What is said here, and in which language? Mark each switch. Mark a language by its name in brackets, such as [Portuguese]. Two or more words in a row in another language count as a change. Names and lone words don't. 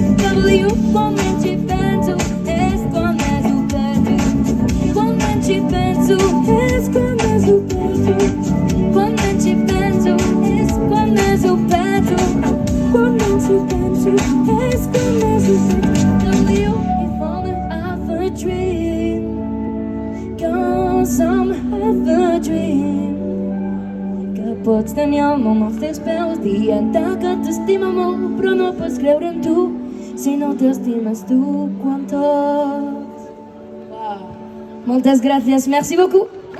[Catalan] W, quan menys hi penso és quan més ho peto, quan menys hi penso és quan més ho peto, quan menys hi penso és quan més ho peto, quan menys hi penso és quan més ho peto. [English] W, if only I have a dream, 'cause some have a dream, [Catalan] que pots tenir el món als teus peus dient-te que t'estima molt, però no pots creure en tu si no t'estimes tu. Quan tot... Moltes gràcies, [French] merci beaucoup.